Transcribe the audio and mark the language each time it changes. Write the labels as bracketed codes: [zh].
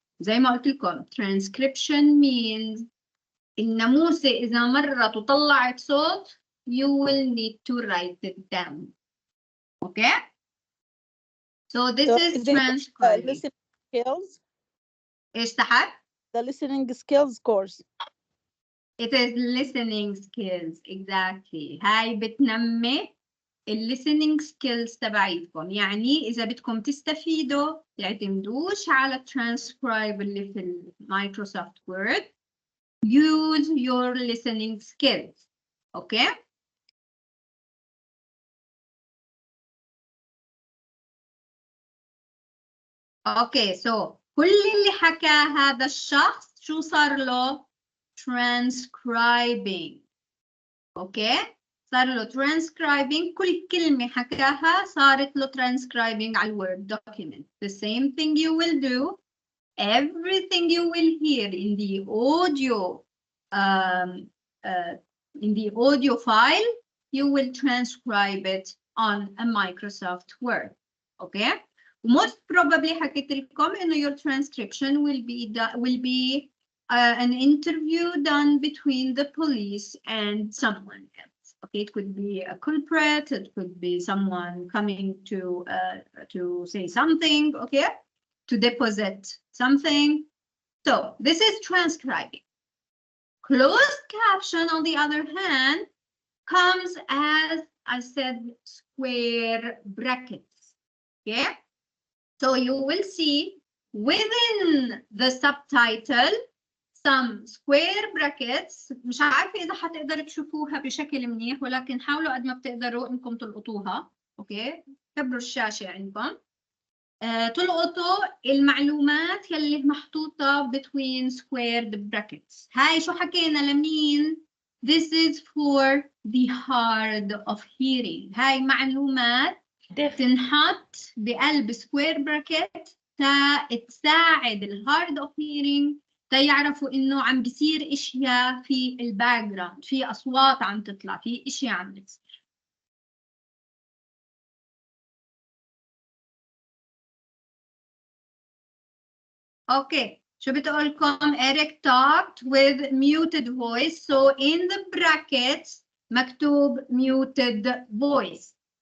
[ar] زي ما قلت لكم, [en] transcription means [ar] الناموسة إذا مرت وطلعت صوت, [en] you will need to write it down. Okay? So this is transcribing. Listening skills. [ar] إيش تحت? [en] The listening skills course. It is listening skills, exactly. [ar] هاي بتنمي listening skills تبعيتكم. يعني إذا بدكم تستفيدوا تعتمدوش على transcribe اللي في Microsoft Word. [en] Use your listening skills. Okay? [ar] Okay, so كل اللي حكى هذا الشخص شو صار له؟ transcribing. Okay? صار له transcribing. كل كلمة حكاها صارت له transcribing على Word document. [en] The same thing you will do. Everything you will hear in the audio file, you will transcribe it on a Microsoft Word. Okay? Most probably [ar] حكيت لكم إنه [en] your transcription will be an interview done between the police and someone else. Okay, it could be a culprit, it could be someone coming to say something, okay, to deposit something. So this is transcribing. Closed caption, on the other hand, comes as I said, square brackets. Okay, so you will see within the subtitle some square brackets. [ar] مش عارفة إذا حتقدروا تشوفوها بشكل منيح, ولكن حاولوا قد ما بتقدروا إنكم تلقطوها. أوكي, كبروا الشاشة عندكم. تلقطوا المعلومات يلي محطوطة [en] between squared brackets. [ar] هاي شو حكينا لمين؟ [en] This is for the hard of hearing. [ar] هاي معلومات تنحط بقلب square bracket تساعد الهارد of hearing تيعرفوا إنه عم بيصير إشياء في الباك جراوند, في أصوات عم تطلع, في إشياء عم بتصير. Okay, شو بتقولكم? [en] Eric talked with muted voice, so in the brackets مكتوب muted voice.